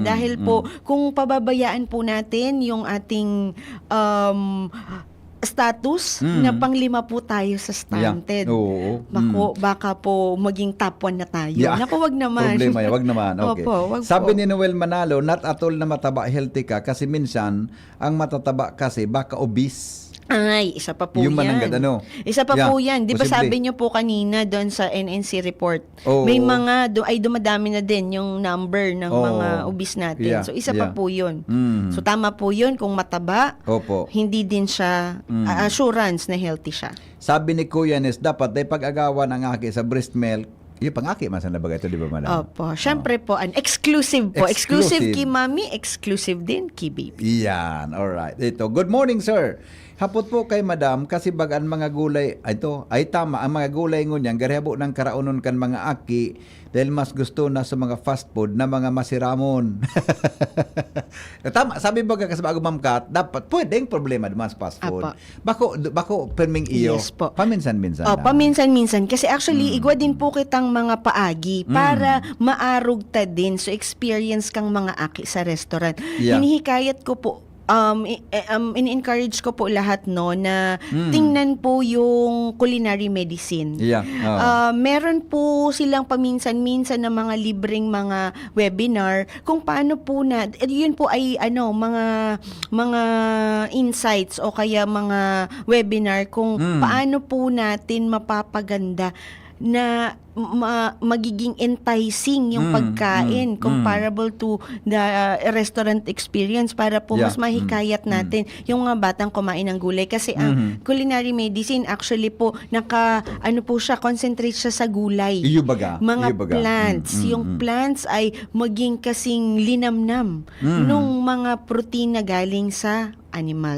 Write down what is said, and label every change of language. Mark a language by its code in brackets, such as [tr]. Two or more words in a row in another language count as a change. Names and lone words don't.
[tl] Dahil po, kung pababayaan po natin yung ating status na pang-5 po tayo sa stunted. Oo. Baka po maging top 1 na tayo. Naku, wag naman. Problema yan, wag naman. Okay. Opo, wag Sabi po. ni Noel Manalo, [en] not at all [tl] na mataba, healthy ka kasi minsan, ang matataba kasi baka obese. Ay, isa pa po Yung yan. mananggad, ano? Isa pa po yan. Di ba posible. sabi niyo po kanina doon sa NNC report, Oo. may mga, dumadami na din yung number ng Oo. mga obese natin. [en] Yeah, [tl] So, isa pa po yun. So, tama po yun. Kung mataba, Opo. hindi din siya assurance na healthy siya. Sabi ni Kuya Nes, dapat ay pag-agawan ang aki sa breast milk. Yung pang-aki, masan na ba ito, di ba, madam? Opo. Siyempre po, exclusive po. Exclusive Exclusive. kay mami, exclusive din kay baby. Yan, alright. Ito, [en] good morning, sir. [bik] Hapot po kay madam, kasi bagan mga gulay, ito, ay tama, ang mga gulay ngunyan, garihabo ng karaunon kan mga aki, dahil mas gusto na sa mga fast food na mga masiramon. [tl] Tama, sabi ba kasi bago Ma'am Kat, dapat, pwedeng problema naman sa fast food. [bik] Bako perming iyo, [tl] Yes po. paminsan-minsan lang. Paminsan-minsan. Kasi actually, [bik] igwa din po kitang mga paagi para maarog ta din. So, experience kang mga aki sa restaurant. [en] Yeah. [tl] Hinihikayat ko po, in-encourage ko po lahat na tingnan po yung [en] culinary medicine. Yeah. [tl] Meron po silang paminsan-minsan na mga libreng mga webinar kung paano po yun po ay mga insights o kaya mga webinar kung paano po natin mapapaganda na magiging enticing yung pagkain [en] comparable to the restaurant experience [tl] para po mas mahikayat natin yung mga batang kumain ng gulay kasi ang [en] culinary medicine [tl] actually po po siya, concentrate siya sa gulay. Mga plants. Yung plants ay maging kasing linamnam nung mga protein na galing sa animals.